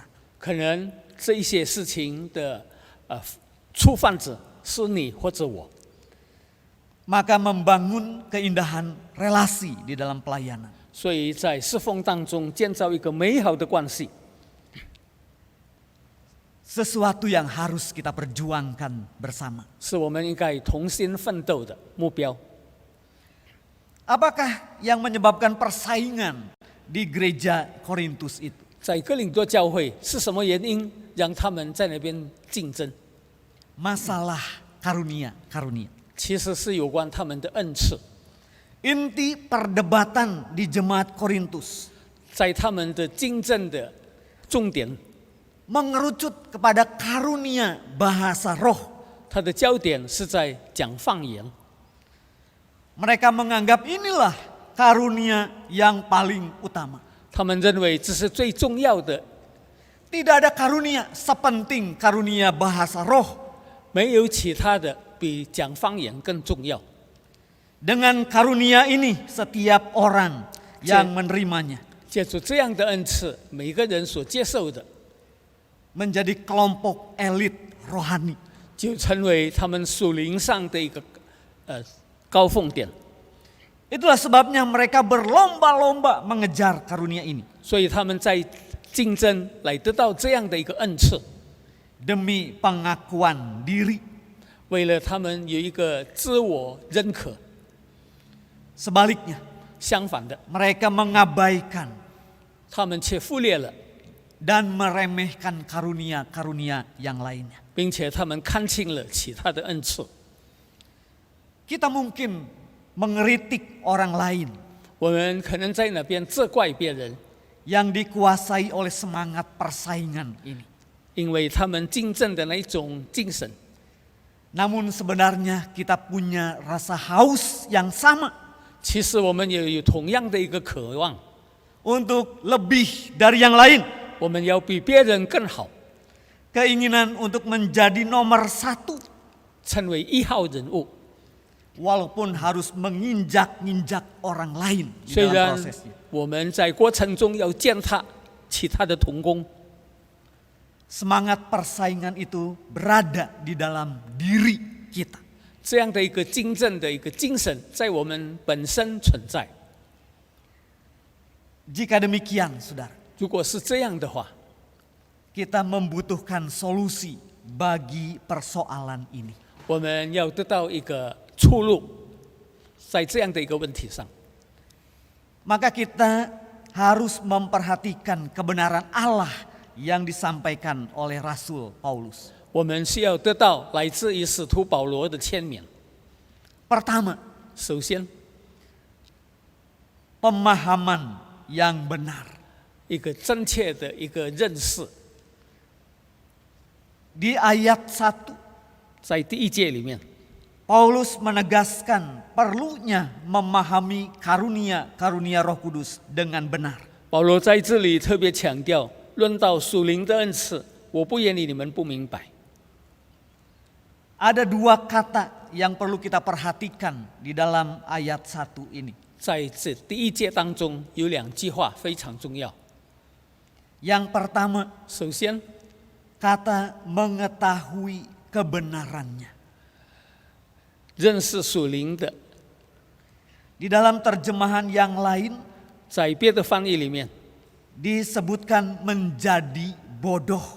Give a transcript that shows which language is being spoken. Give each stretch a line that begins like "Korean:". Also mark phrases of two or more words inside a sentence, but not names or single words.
Chinese: 可能这一些事情的触犯者是你或者我。
Indonesian: Maka membangun keindahan relasi di dalam pelayanan.
Chinese: 所以在侍奉当中建造一个美好的关系，
Indonesian: Sesuatu yang harus kita perjuangkan bersama.
Chinese: 是我们应该同心奋斗的目标。
Indonesian: Apakah yang menyebabkan persaingan di gereja Korintus itu?
Chinese: 在哥林多教会是什么原因让他们在那边竞争？
Indonesian: Masalah karunia.
Chinese: 其实是有关他们的恩赐。
Indonesian: Inti perdebatan di jemaat Korintus
Chinese: 在他们的竞争的重点，
Indonesian: mengerucut kepada karunia bahasa roh.
Chinese: 它的焦点是在讲方言。
Indonesian: Mereka menganggap inilah karunia yang paling utama.
Chinese: 他们认为这是最重要的，
Indonesian: Tidak ada karunia sepenting karunia bahasa roh.
Chinese: 没有其他的比讲方言更重要。
Indonesian: Dengan karunia ini setiap orang yang menerimanya
Chinese: 借助这样的恩赐，每个人所接受的，
Indonesian: menjadi kelompok elit rohani.
Chinese: 就成为他们属灵上的一个高峰点。
Indonesian: Itulah sebabnya mereka berlomba-lomba mengejar karunia ini
Chinese: 所以他们在竞争来得到这样的一个恩赐，
Indonesian: demi pengakuan diri.
Chinese: 为了他们有一个自我认可。
Indonesian: Sebaliknya,
Chinese: 相反的，
Indonesian: mereka mengabaikan
Chinese: 他们却忽略了，
Indonesian: dan meremehkan karunia-karunia yang lainnya.
Chinese: 并且他们看清了其他的恩赐。
Indonesian: Kita mungkin mengeritik orang lain
Chinese: 我们可能在那边责怪别人，
Indonesian: yang dikuasai oleh semangat persaingan ini.
Chinese: 因为他们竞争的那一种精神。
Indonesian: Namun sebenarnya kita punya rasa haus yang sama
Chinese: 其实我们也有同样的一个渴望，
Indonesian: untuk lebih dari yang lain.
Chinese: 我们要比别人更好，
Indonesian: Keinginan untuk menjadi nomor satu
Chinese: 成为一号人物。
Indonesian: walaupun harus menginjak-injak orang lain di
Chinese: 虽
Indonesian: dalam
Chinese: 然
Indonesian: prosesnya.
Chinese: 我们在过程中要践踏其他的同工，
Indonesian: Semangat persaingan itu berada di dalam diri kita.
Chinese: 这样的一个竞争的一个精神在我们本身存在。
Indonesian: Jika demikian, saudara,
Chinese: 如果是这样的话，
Indonesian: kita membutuhkan solusi bagi persoalan ini.
Chinese: 我们要得到一个出路，在这样的一个问题上，
Indonesian: Maka kita harus memperhatikan kebenaran Allah yang disampaikan oleh Rasul Paulus.
Chinese: 我们需要得到来自于使徒保罗的签名。
Indonesian: Pertama,
Chinese: 首先，
Indonesian: pemahaman yang benar.
Chinese: 一个正确的一个认识，
Indonesian: Di ayat 1,
Chinese: 在第一节里面，
Indonesian: Paulus menegaskan perlunya memahami karunia-karunia Roh Kudus dengan benar.
Chinese: 保罗在这里特别强调，论到属灵的恩赐，我不愿意你们不明白。
Indonesian: Ada dua kata yang perlu kita perhatikan di dalam ayat 1 ini.
Chinese: 在这第一节当中有两句话非常重要。
Indonesian: Yang pertama,
Chinese: 首先，
Indonesian: kata mengetahui kebenarannya.
Chinese: 认识属灵的。
Indonesian: Di dalam terjemahan yang lain
Chinese: 在别的翻译里面，
Indonesian: disebutkan menjadi bodoh.